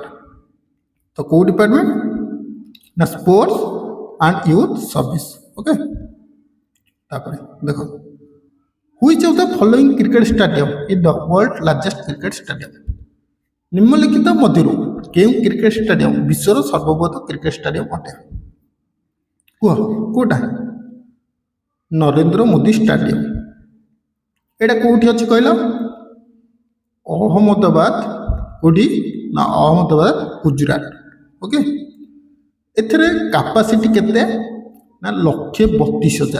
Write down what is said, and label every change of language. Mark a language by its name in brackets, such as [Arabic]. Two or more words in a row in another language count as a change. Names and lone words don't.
[Odia] ତ କଉ ଡିପାର୍ଟମେଣ୍ଟ ନା ସ୍ପୋର୍ଟସ ଆଣ୍ଡ ୟୁଥ ସର୍ଭିସ ଓକେ। ତାପରେ ଦେଖ [English] which of the following cricket stadium is the world largest cricket stadium. [Odia] ନିମ୍ନଲିଖିତ ମଧ୍ୟରୁ କେଉଁ କ୍ରିକେଟ ଷ୍ଟାଡିୟମ ବିଶ୍ୱର ସର୍ବବୃହତ କ୍ରିକେଟ ଷ୍ଟାଡିୟମ ଅଟେ। କୁହ କେଉଁଟା? ନରେନ୍ଦ୍ର ମୋଦି ଷ୍ଟାଡିୟମ। ଏଇଟା କେଉଁଠି ଅଛି କହିଲ? ଅହମ୍ମଦାବାଦ। କେଉଁଠି ନା ଅହମ୍ମଦାବାଦ ଗୁଜୁରାଟ। ଓକେ, ଏଥିରେ କାପାସିଟି କେତେ ନା 1,32,000।